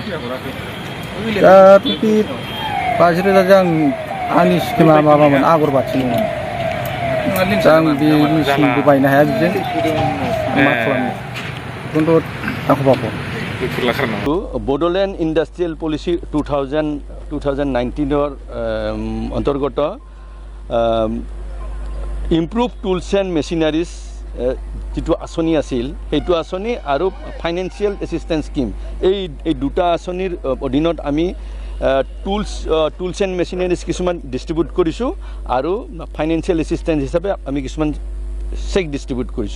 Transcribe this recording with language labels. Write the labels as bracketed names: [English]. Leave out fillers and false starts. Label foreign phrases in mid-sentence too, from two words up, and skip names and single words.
[Bodo] दा बे 50,000 आंनि स्किमा माबामोन, आगरबाथिमोन। दा आं बे मेचिनबो बायनो हाया बिजों। मा खालामनो? बेखौनोथ' दाखु [Assamese] बड'लेण्ड इन्डास्ट्रियेल पलिसि 2019 অন্তর্গত [English] improved tools and machineries [Assamese] যিটো আঁচনি আছিল, সেইটো আঁচনি আৰু [English] financial assistance scheme, [Assamese] এই দুটা আঁচনিৰ অধীনত আমি [English] tools and machineries [Assamese] কিছুমান ডিষ্ট্ৰিবিউট কৰিছোঁ আৰু [English] financial assistance [Assamese] হিচাপে আমি কিছুমান চেক ডিষ্ট্ৰিবিউট কৰিছোঁ।